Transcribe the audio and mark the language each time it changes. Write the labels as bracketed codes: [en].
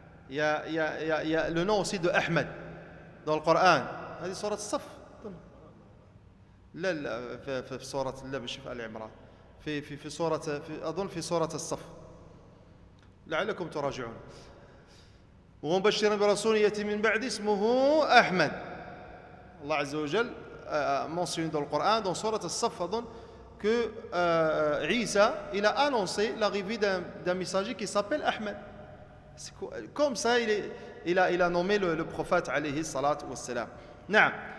[fr] Il y a le nom aussi de Ahmed dans le Coran. [ar] هذه سورة الصف. لا في سورة لا مش في آل عمران. في سورة أظن في سورة الصف. لعلكم تراجعون. ومبشرا برسول يأتي من بعد اسمه أحمد. [fr] Allah Azza wa Jal mentionne dans le Coran, dans Surat Al-Saf, que Isa, il a annoncé l'arrivée d'un messager qui s'appelle Ahmed. Comme ça, il a nommé le prophète, alayhi salatu wassalam. Naam.